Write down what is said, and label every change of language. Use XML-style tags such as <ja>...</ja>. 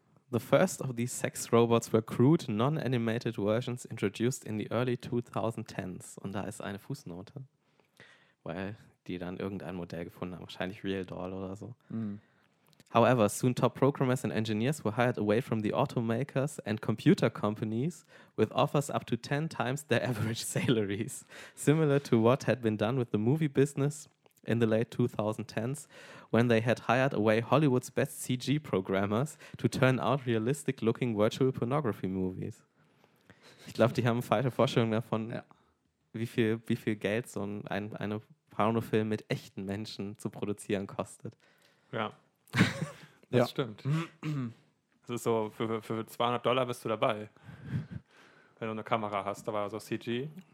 <en>The first of these sex robots were crude, non-animated versions introduced in the early 2010s.</en> <de>Und da ist eine Fußnote, weil die dann irgendein Modell gefunden haben, wahrscheinlich Real Doll oder so. Mm.</de> <en>However, soon top programmers and engineers were hired away from the automakers and computer companies with offers up to 10 times their average salaries. Similar to what had been done with the movie business in the late 2010s, when they had hired away Hollywood's best CG programmers to turn out realistic-looking virtual pornography movies.</en> <de>Ich glaube, die haben falsche Vorstellungen davon, wie viel Geld so ein Pornofilm mit echten Menschen zu produzieren kostet. Ja, das stimmt. Das ist so, für $200 bist du dabei, wenn du eine Kamera hast, aber so CG.</de>